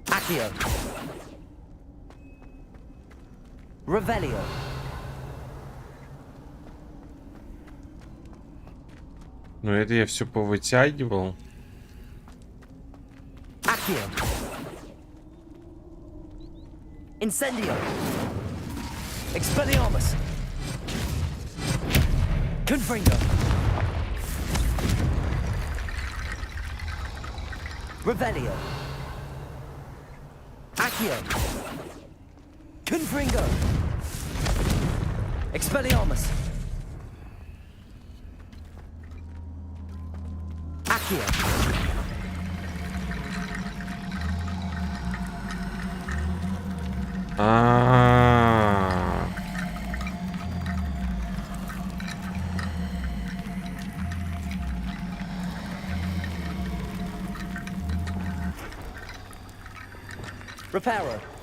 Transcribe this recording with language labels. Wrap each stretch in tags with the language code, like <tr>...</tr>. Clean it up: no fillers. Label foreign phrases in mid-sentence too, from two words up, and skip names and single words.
<la>Accio. Revelio.</la> <ru>Ну, это я все повытягивал.</ru> <la>Accio. Incendio. Expelliarmus. Confringo. Revelio. Accio. Confringo. Expelliarmus. Accio. А-а-а. Reparo.</la>